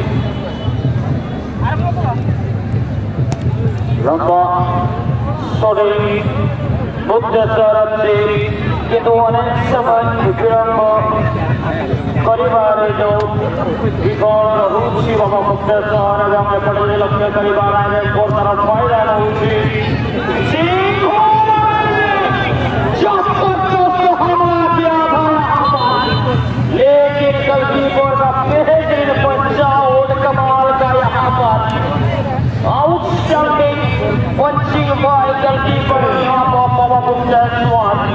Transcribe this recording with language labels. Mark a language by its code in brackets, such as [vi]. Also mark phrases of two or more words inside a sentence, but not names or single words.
[or] ଲମ୍ବା ସୋଡିଂ ମୁକ୍ତେଶ୍ୱର ଅଛି କିନ୍ତୁ ଅନେକ ସମୟ ବିଳମ୍ବ କରିବାରେ ଯେଉଁ ବିଫଳ ରହୁଛି ବାବା ମୁକ୍ତେଶ୍ୱର ଏବଂ ଏପଟେ ଲକ୍ଷ୍ୟ କରିବା ରାୟରଙ୍ଗପୁର ତାର ଫାଇଦା ରହୁଛି [hi] लेकिन गोलकीपर का बेहतरीन पंचा और कमाल का यहाँ पर [en] outstanding punching by goalkeeper [hi] यहाँ पर बाबा मुक्तेश्वर